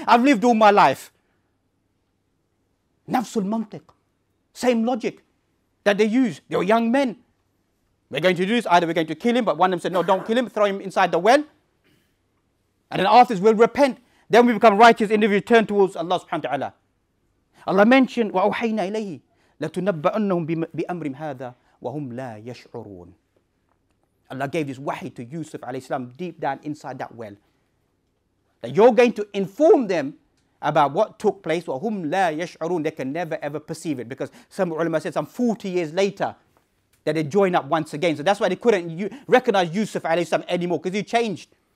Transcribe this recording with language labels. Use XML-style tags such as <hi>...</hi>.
<en>I've lived all my life. Nafsul mantiq. Same logic that they use. They were young men. We're going to do this. Either we're going to kill him, but one of them said, no, don't kill him. Throw him inside the well. And then after this, we'll repent. Then we become righteous individuals, turn towards Allah subhanahu wa ta'ala.</en> <ar>Allah mentioned, وَأَوْحَيْنَا إِلَيْهِ لَتُنَبَّأَنَّهُم بِأَمْرِهِمْ هَذَا وَهُمْ لَا يَشْعُرُونَ.</ar> <en>Allah gave this wahi to Yusuf alayhi salam deep down inside that well. That you're going to inform them about what took place.</en> <ar>وَهُمْ لَا يَشْعُرُونَ.</ar> <en>They can never ever perceive it. Because some ulama said some 40 years later that they join up once again. So that's why they couldn't recognize Yusuf alayhi salam anymore, because he changed.</en>